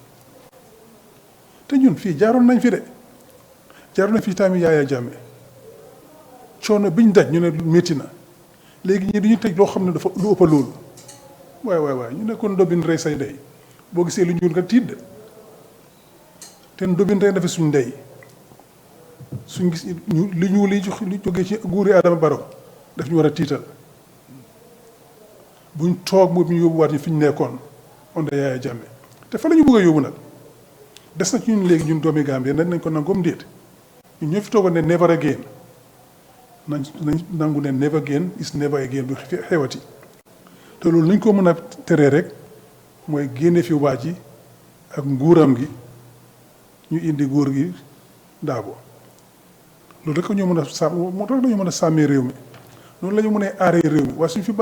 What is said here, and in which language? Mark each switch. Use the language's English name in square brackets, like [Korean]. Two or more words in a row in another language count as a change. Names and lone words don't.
[Wolof] te ñun fii jaaroon nañ fi de jaaroon nañ fi tamit Yaaya Jammeh coono biñ daj ñu ne métti na léegi ñii duñu teg loo xam ne dafa lu ëpp loolu waaye ñu ne kon ndobin rey say ndey boo gisee lu ñuul nga tiit de te ndobin rey dafa suñ ndey suñ gis li ñuul li jógee ci nguuri Adama Barrow daf ñu war a tiital buñ toog moom ñu yóbbuwaat ñu fi ñu nekkoon onda Yaaya Jammeh te fa la ñu bëgg a yóbbu nag des na ci ñun léegi ñun doomi Gambie nañ ko nangoom déet ñun ñoo fi toogoon ne [English] never again [Wolof] nañ nangu ne [English] never again is never again [Wolof] du xewati te loolu nañ ko mën a teree rek mooy génne fi waa ji ak nguuram gi ñu indi góor gi Darboe loolu rek ñoo mën a sàmm moo tax dañu mën a sàmmee réew mi noonu la ñu mën a aaree réew mi waaye suñu fi